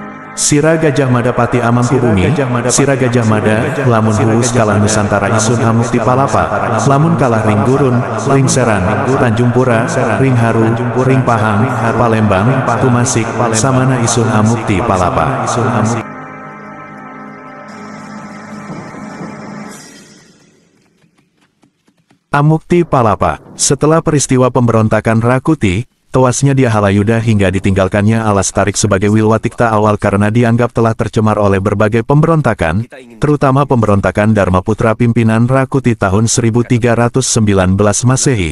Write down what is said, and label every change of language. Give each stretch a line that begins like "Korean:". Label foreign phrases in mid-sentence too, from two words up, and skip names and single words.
Kawi: Sira Gajah Mada Pati Amangkubumi, Sira Gajah Mada, lamun huus kalah Nusantara isun Amukti Palapa, lamun kalah Ring Gurun, Ring Seran, Tanjung Pura, Ring Haru, Ring Pahang, Palembang, Tumasik, samana isun Amukti Palapa. Amukti Palapa.
Indonesian: Setelah peristiwa pemberontakan Rakuti, tewasnya dia Halayuda hingga ditinggalkannya Alastarik sebagai Wilwatikta awal karena dianggap telah tercemar oleh berbagai pemberontakan, terutama pemberontakan Dharmaputra pimpinan Rakuti tahun 1319 Masehi.